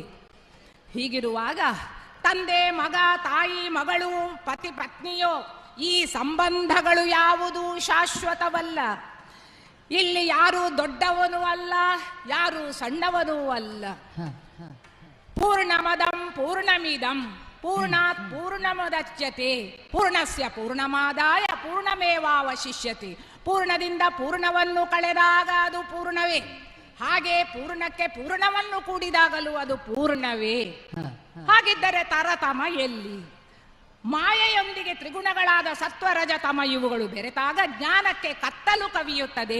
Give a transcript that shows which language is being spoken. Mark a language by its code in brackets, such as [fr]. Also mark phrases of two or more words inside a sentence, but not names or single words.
[kn] ಹೀಗಿರುವಾಗ ತಂದೆ ಮಗ, ತಾಯಿ ಮಗಳು, ಪತಿ ಪತ್ನಿಯೋ ಈ ಸಂಬಂಧಗಳು ಯಾವುದೂ ಶಾಶ್ವತವಲ್ಲ. ಇಲ್ಲಿ ಯಾರು ದೊಡ್ಡವನೂ ಅಲ್ಲ, ಯಾರು ಸಣ್ಣವನೂ ಅಲ್ಲ. [sa] ಪೂರ್ಣಮದಂ ಪೂರ್ಣಮಿದಂ ಪೂರ್ಣಾತ್ ಪೂರ್ಣಮುದಚ್ಯತೆ ಪೂರ್ಣಸ್ಯ ಪೂರ್ಣಮಾದಾಯ ಪೂರ್ಣಮೇವಾವಶಿಷ್ಯತೆ. [kn] ಪೂರ್ಣದಿಂದ ಪೂರ್ಣವನ್ನು ಕಳೆದಾಗ ಅದು ಪೂರ್ಣವೇ, ಹಾಗೆ ಪೂರ್ಣಕ್ಕೆ ಪೂರ್ಣವನ್ನು ಕೂಡಿದಾಗಲೂ ಅದು ಪೂರ್ಣವೇ. ಹಾಗಿದ್ದರೆ ತರತಮ ಎಲ್ಲಿ? ಮಾಯೆಯೊಂದಿಗೆ ತ್ರಿಗುಣಗಳಾದ ಸತ್ವರಜ ತಮ ಇವುಗಳು ಬೆರೆತಾಗ ಜ್ಞಾನಕ್ಕೆ ಕತ್ತಲು ಕವಿಯುತ್ತದೆ.